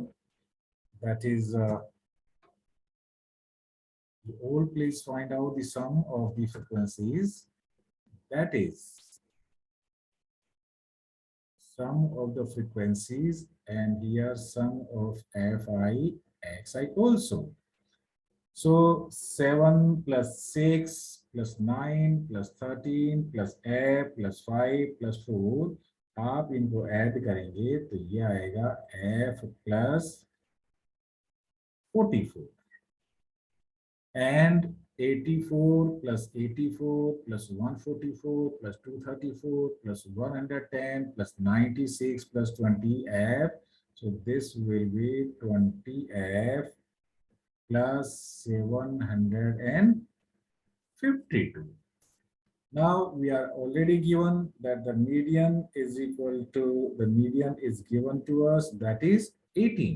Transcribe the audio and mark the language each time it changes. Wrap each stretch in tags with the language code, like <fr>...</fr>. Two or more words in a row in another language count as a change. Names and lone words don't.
<en>That is, you all please find out the sum of the frequencies. That is sum of the frequencies, and here sum of fi xi also. So 7 plus 6 plus 9 plus 13 plus f plus 5 plus 4,</en> <hi>आप इनको ऐड करेंगे तो ये आएगा</hi> <en>f plus 44 and 84 plus 84 plus 144 plus 234 plus 110 plus 96 plus 20f. So this will be 20f plus 752. Now we are already given that the median is equal to, the median is given to us, that is 18.</en>